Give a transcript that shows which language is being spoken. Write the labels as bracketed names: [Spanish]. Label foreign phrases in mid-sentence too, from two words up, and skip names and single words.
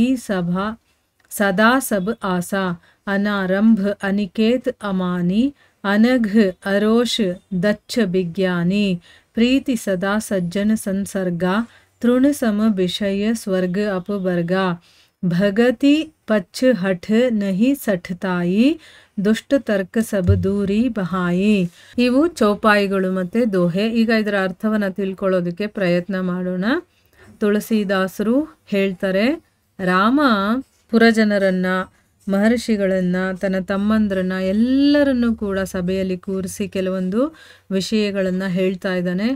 [Awadhi] सभा सदा सब आसा अनारंभ अनिकेत अमानी अनघ अरोष दच्छ विज्ञानी प्रीति सदा सज्जन संसर्गा तृण सम विषय स्वर्ग अपवर्गा भगति पच्छ हठ नहीं सठताई दुष्ट तर्क सब दूरि बहाई. [Kannada] ಇವು ಚೌಪಾಯಿಗಳು ಮತ್ತು ದೋಹೆ. ಈಗ ಇದರ ಅರ್ಥವನ್ನು ತಿಳ್ಕೊಳ್ಳೋದಕ್ಕೆ ಪ್ರಯತ್ನ ಮಾಡೋಣ. ತುಳಸಿದಾಸರು ಹೇಳ್ತಾರೆ, ರಾಮ ಪುರಜನರನ್ನ, ಮಹರ್ಷಿಗಳನ್ನ, ತನ್ನ ತಮ್ಮಂದ್ರನ್ನ ಎಲ್ಲರನ್ನೂ ಕೂಡ ಸಭೆಯಲ್ಲಿ ಕೂರಿಸಿ ಕೆಲವೊಂದು ವಿಷಯಗಳನ್ನು ಹೇಳ್ತಾ ಇದ್ದಾನೆ.